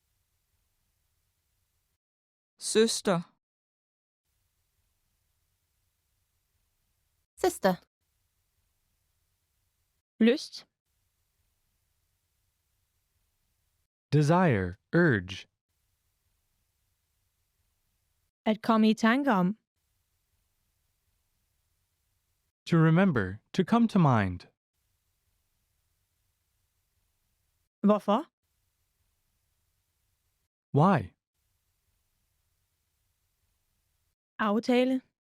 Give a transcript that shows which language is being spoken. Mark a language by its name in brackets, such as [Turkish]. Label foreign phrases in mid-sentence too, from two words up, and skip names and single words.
[Danish] Søster. [English] Sister. [Danish] Lyst. [English] Desire. Urge. [Danish] At komme i tanke om. [English] To remember. To come to mind. [Danish] Hvorfor? [English] Why? [Danish] Aftale.